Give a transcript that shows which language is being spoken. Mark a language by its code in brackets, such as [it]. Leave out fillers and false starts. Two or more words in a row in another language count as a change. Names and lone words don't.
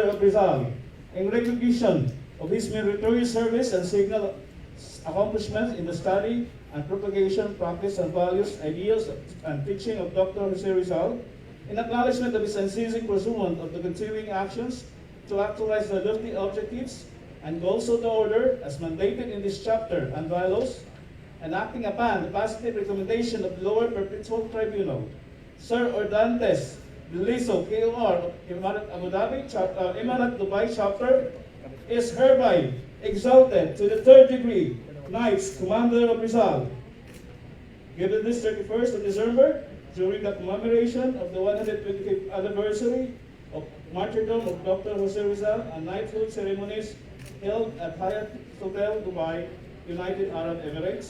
[en] of Rizal, in recognition of his meritorious service and signal accomplishments in the study and propagation, practice and values, ideas and teaching of Dr. Jose Rizal, in acknowledgement of his unceasing pursuit of the continuing actions to actualize the lofty objectives and goals of the order as mandated in this chapter and bylaws, and acting upon the positive recommendation of the Lower Perpetual Tribunal, Sir Ordantes Biliso, KOR of Emarat Abu Dhabi, Emarat Dubai chapter, is hereby exalted to the third degree, Knights Commander of Rizal. Given this 31st of December, during the commemoration of the 125th anniversary of Martyrdom of Dr. Jose Rizal and knighthood ceremonies held at Hyatt Hotel, Dubai, United Arab Emirates.